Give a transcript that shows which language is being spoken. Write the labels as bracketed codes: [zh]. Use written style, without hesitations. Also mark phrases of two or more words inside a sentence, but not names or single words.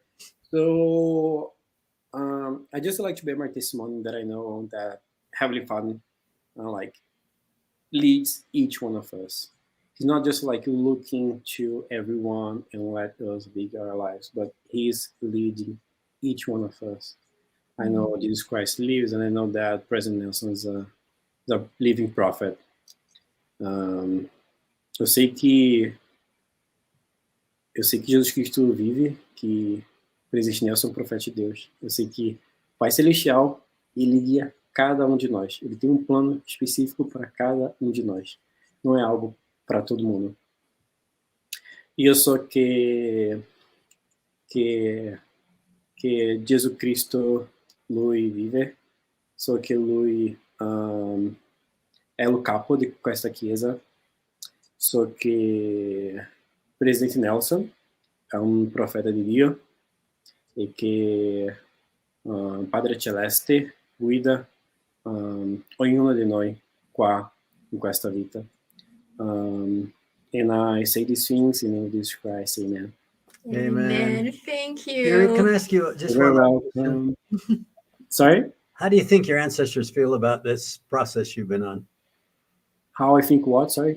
[en] So I just like to bear my testimony that I know that Heavenly Father like leads each one of us. He's not just like looking to everyone and let us lead our lives, but He's leading each one of us. I know Jesus Christ lives, and I know that President Nelson is a living prophet. [pt] Eu sei que Jesus Cristo vive, que o presidente Nelson é um profeta de Deus. Eu sei que o Pai Celestial, ele guia cada um de nós. Ele tem um plano específico para cada um de nós. Não é algo para todo mundo. E eu só que [it] Jesus Cristo lui vive, [pt] só que [it] lui è il capo di questa chiesa, só che Presidente Nelson è un profeta di Dio e che Padre Celeste guida ognuno di noi qua in questa vita. [en] And I say these things in the name of Jesus Christ, amen. Amen. Thank Yuri, can I you. ask you just You're one welcome. Sorry? How do you think your ancestors feel about this process you've been on? How I think what? Sorry?